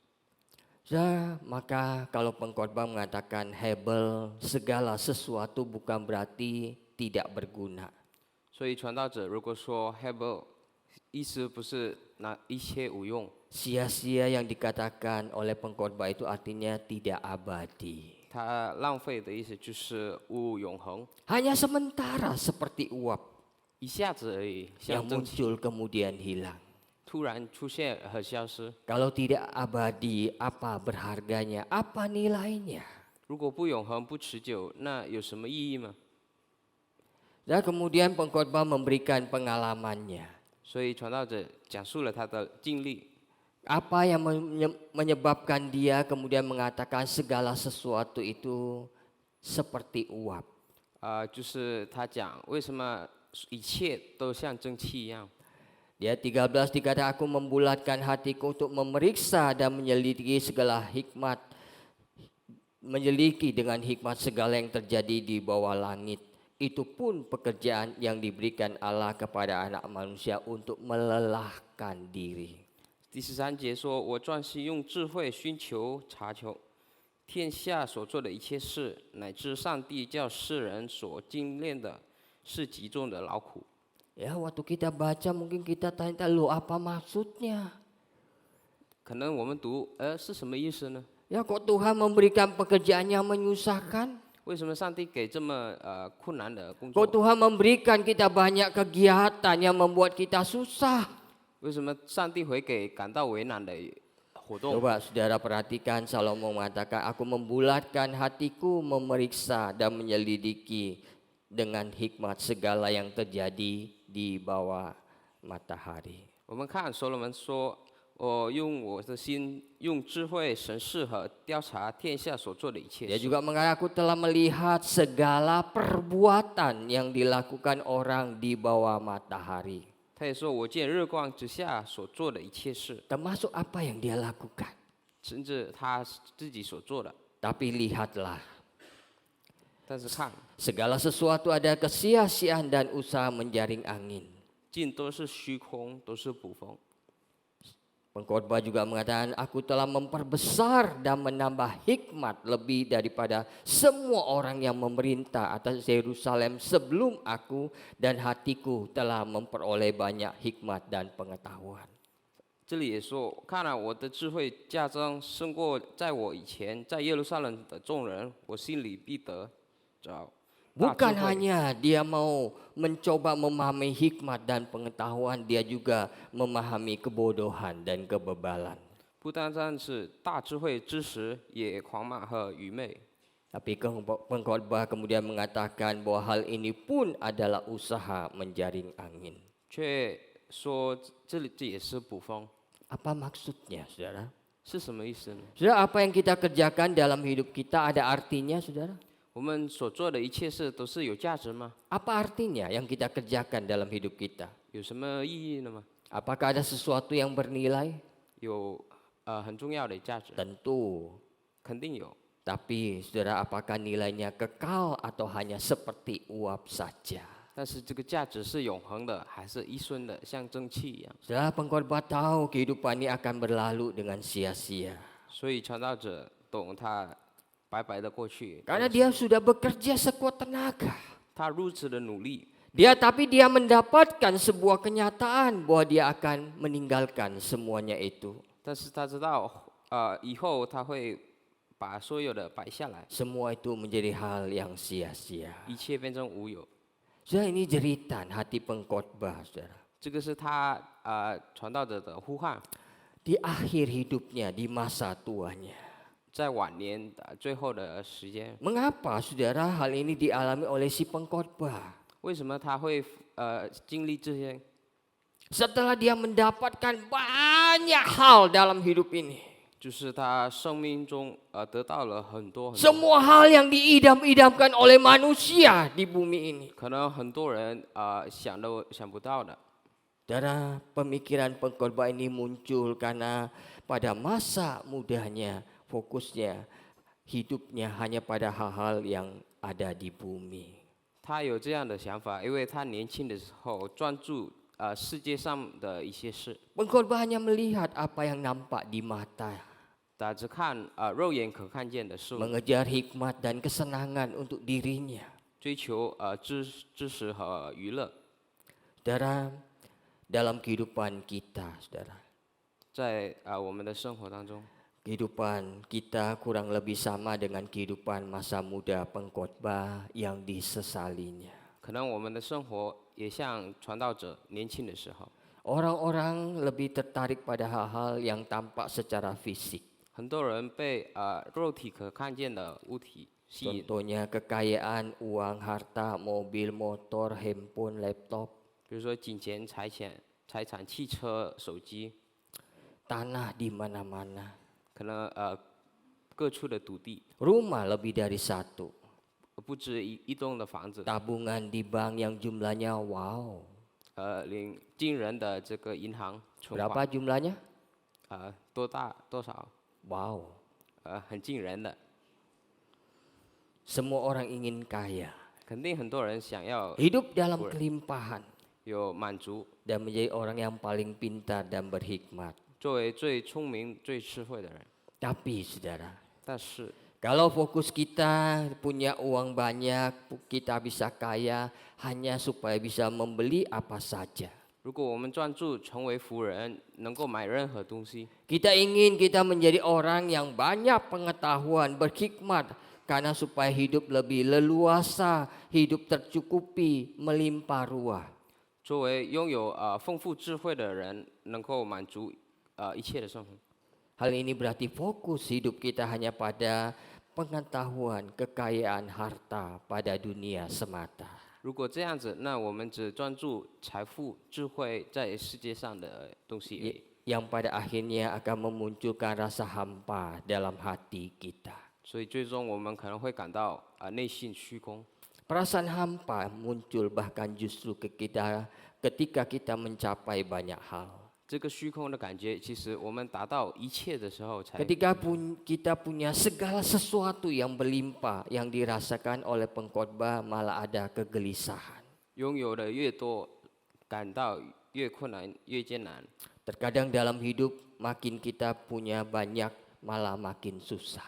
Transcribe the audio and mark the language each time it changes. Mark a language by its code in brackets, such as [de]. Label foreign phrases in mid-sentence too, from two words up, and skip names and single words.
[id] Maka kalau Pengkhotbah mengatakan hebel, segala sesuatu bukan berarti tidak berguna. [zh] 所以传道者如果说 hebel， 意思不是那一切无用。 [id] Sia-sia yang dikatakan oleh Pengkhotbah itu artinya tidak abadi. [zh] 它浪费的意思就是无永恒， [id] Hanya sementara seperti uap [zh] 一下子而已， [id] yang [zh] 像蒸汽 [id] muncul kemudian hilang. [zh] 突然出现和消失。 [id] Kalau tidak abadi, apa berharganya? Apa nilainya? [zh] 如果不永恒、不持久，那有什么意义吗？ [id] Dan kemudian Pengkhotbah memberikan pengalamannya. [zh] 所以传道者讲述了他的经历， [id] Apa yang menyebabkan dia kemudian mengatakan segala sesuatu itu seperti uap. [zh] 就是他讲为什么一切都像蒸汽一样。 [id] Dia 13 dikata aku membulatkan hatiku untuk memeriksa dan menyelidiki segala hikmat, menyelidiki dengan hikmat segala yang terjadi di bawah langit. Itu pun pekerjaan yang diberikan Allah kepada anak manusia untuk melelahkan diri. [zh] 第13节说：“我专心用智慧寻求查求天下所做的一切事，乃至上帝叫世人所经验的是极重的劳苦。” [id] Ya, waktu kita baca mungkin kita tanya, "Loh, apa maksudnya?" [zh] 可能我们读，是什么意思呢？ [id] Ya, kok Tuhan memberikan pekerjaan yang menyusahkan? [zh] 为什么上帝给这么困难的工 [id] Kok [zh] 作？ [id] Tuhan memberikan kita banyak kegiatan yang membuat kita susah? [zh] 为什么上帝会给感到为难的活动？ [id] Coba saudara perhatikan, Salomo mengatakan, aku membulatkan hatiku, memeriksa dan menyelidiki dengan hikmat segala yang terjadi di bawah matahari. [zh] 我们看所罗门说：“我用我的心，用智慧审视和调查天下所做的一切 [id] Dia [zh] 事。 [id] juga mengatakan, aku telah melihat segala perbuatan yang dilakukan orang di bawah matahari. ” [zh] 他也说：“我见日光之下所做的一切事， [id] Termasuk apa yang dia lakukan. [zh] 甚至他自己所做的。 [id] Tapi lihatlah, [zh] 但是看， [id] segala sesuatu ada kesia-siaan dan usaha menjaring angin. [zh] 尽都是虚空，都是捕风。” [id] Pengkhotbah juga mengatakan, aku telah memperbesar dan menambah hikmat lebih daripada semua orang yang memerintah atas Yerusalem sebelum aku, dan hatiku telah memperoleh banyak hikmat dan pengetahuan. [zh] 这里也说：“看来我的智慧加增胜过在我以前在耶路撒冷的众人，我心里必得着。” [id] Bukan hanya dia mau mencoba memahami hikmat dan pengetahuan, dia juga memahami kebodohan dan kebebalan. [zh] 不单单是大智慧知识，也狂妄和愚昧。 [id] Tapi Pengkhotbah kemudian mengatakan bahwa hal ini pun adalah usaha menjaring angin. [zh] 却说这也是捕风， [id] Apa maksudnya, saudara? [zh] 是什么意思呢？ [id] Saudara, apa yang kita kerjakan dalam hidup kita ada artinya, saudara? [zh] 我们所做的一切事都是有价值吗？ [id] Apa artinya yang kita kerjakan dalam hidup kita? [zh] 有什么意义呢吗？ [id] Apakah ada sesuatu yang bernilai? [zh] 有很重要的价值， [id] Tentu. [zh] 肯定有。 [id] Tapi saudara, apakah nilainya kekal atau hanya seperti uap saja? [zh] 但是这个价值是永恒的，还是一瞬的，像蒸汽一样？ [id] Saudara, pengkhotbah tahu kehidupan ini akan berlalu dengan sia-sia. [zh] 所以传道者懂他白白的过去， [id] Karena dia sudah bekerja sekuat tenaga. [zh] 他如此的努力， [id] Tapi dia mendapatkan sebuah kenyataan bahwa dia akan meninggalkan semuanya itu. [zh] 但是他知道，以后他会把所有的摆下来， [id] Semua itu menjadi hal yang sia-sia. [zh] 一切变成无有。 [id] Saudara, ini jeritan hati pengkhotbah, saudara. [zh] 这个是他传道者的呼唤， [id] Di akhir hidupnya, di masa tuanya. [zh] 在晚年最后的时间， [id] Mengapa saudara hal ini dialami oleh si pengkhotbah? [zh] 为什么他会经历这些？ [id] Setelah dia mendapatkan banyak hal dalam hidup ini. [zh] 就是他生命中得到了很多， [id] Semua hal yang diidam-idamkan oleh manusia di bumi ini. [zh] 可能很多人想都想不到的。 [id] Saudara, pemikiran pengkhotbah ini muncul karena pada masa mudanya fokusnya hidupnya hanya pada hal-hal yang ada di bumi. [zh] 他有这样的想法，因为他年轻的时候专注世界上的一些事， [id] Pengkhotbah hanya melihat apa yang nampak di mata, [zh] 他只看肉眼可看见的事物， [id] mengejar hikmat dan kesenangan untuk dirinya. [zh] 追求知识和娱乐。 [id] Saudara, dalam kehidupan kita, saudara, [zh] 在我们的生活当中， [id] kehidupan kita kurang lebih sama dengan kehidupan masa muda pengkhotbah yang disesalinya. [zh] 可能我们的生活也像传道者年轻的时候， [id] Orang-orang lebih tertarik pada hal-hal yang tampak secara fisik. [zh] 很多人被肉体可看见的物体吸引， [id] Contohnya kekayaan, uang, harta, mobil, motor, handphone, laptop, [zh] 比如说金钱、财产、汽车、手机， [id] tanah di mana-mana, [zh] 可能各处的土地， [id] rumah lebih dari satu, [zh] 不止一栋的房子， [id] tabungan di bank yang jumlahnya wow. [zh] 领惊人的这个银行存款， [id] Berapa jumlahnya? [zh] 多少？ [id] Wow. [zh] 很惊人的， [id] Semua orang ingin kaya, [zh] 肯定很多人想要 [id] hidup dalam kelimpahan, [zh] 有满足， [id] dan menjadi orang yang paling pintar dan berhikmat. [zh] 作为最聪明、最智慧的人。 [id] Tapi saudara, [zh] 但是 [id] kalau fokus kita punya uang banyak, kita bisa kaya hanya supaya bisa membeli apa saja. [zh] 如果我们专注成为福人，能够买任何东西， [id] Kita ingin kita menjadi orang yang banyak pengetahuan, berhikmat, karena supaya hidup lebih leluasa, hidup tercukupi, melimpah ruah. [zh] 作为拥有丰富智慧的人，能够满足一切的生活。 [id] Hal ini berarti fokus hidup kita hanya pada pengetahuan, kekayaan, harta pada dunia semata. [zh] 如果这样子，那我们只专注财富、智慧在世界上的东西而已， [id] Yang pada akhirnya akan memunculkan rasa hampa dalam hati kita. [zh] 所以最终我们可能会感到内心虚空。 [id] Perasaan hampa muncul bahkan justru ketika kita mencapai banyak hal. [zh] 这个虚空的感觉，其实我们达到一切的时候才， [id] Ketika kita punya segala sesuatu yang berlimpah, yang dirasakan oleh pengkhotbah malah ada kegelisahan. [zh] 拥有的越多，感到越困难、越艰难。 [id] Terkadang dalam hidup makin kita punya banyak malah makin susah.